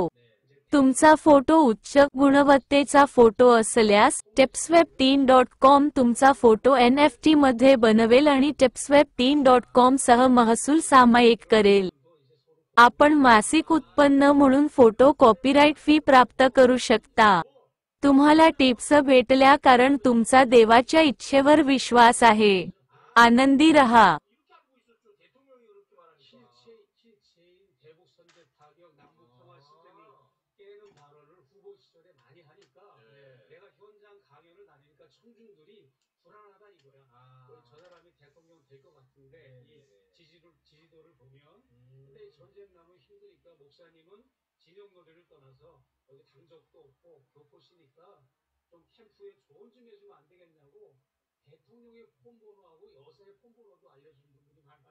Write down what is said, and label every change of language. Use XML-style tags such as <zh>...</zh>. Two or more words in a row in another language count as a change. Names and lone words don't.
<mr>तुमचा फोटो उच्च गुणवत्तेचा फोटो असल्यास TipSwap3.com तुमचा फोटो NFT मध्ये बनवेल आणि TipSwap3.com सह महसूल सामायिक करेल. आपण मासिक उत्पन्न म्हणून फोटो कॉपीराइट फी प्राप्त करू शकता. तुम्हाला टिप्स भेटल्या कारण तुमचा देवाच्या इच्छेवर विश्वास आहे. आनंदी रहा.</mr> <ko>깨는 발언을 후보 시절에 많이 하니까 내가 현장 강연을 다니니까 청중들이 불안하다 이거야. 저 사람이 대통령 될 것 같은데 이 지지도를 보면 근데 전쟁 나면 힘드니까 목사님은 진영 노래를 떠나서 여기 당적도 없고 교포시니까 좀 캠프에 조언 좀 해주면 안 되겠냐고 대통령의 폰번호하고 여사의 폰번호도 알려주는 분들이 많아요.</ko>